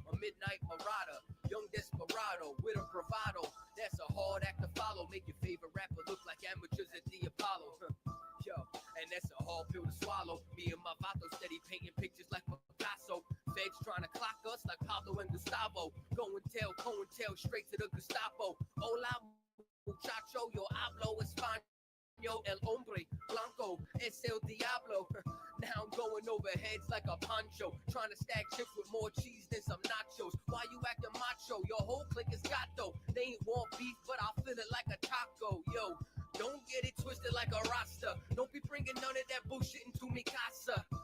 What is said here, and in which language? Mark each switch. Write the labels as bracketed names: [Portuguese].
[English] A midnight marauder, young desperado with a bravado. That's a hard act to follow. Make your favorite rapper look like amateurs at the Apollo. Yo, and that's a hard pill to swallow. Me and my vato steady painting pictures like Picasso. Feds trying to clock us like Pablo and Gustavo. Go and tell, straight to the Gestapo. [Spanish] Hola, muchacho, yo hablo español. El hombre blanco es el diablo. [English] Now I'm going over heads like a poncho. Trying to stack chips with more cheese than some nachos. Why you acting macho? Your whole clique is gato. They ain't want beef, but I'll feel it like a taco. Yo, don't get it twisted like a rasta. Don't be bringing none of that bullshit into mi casa.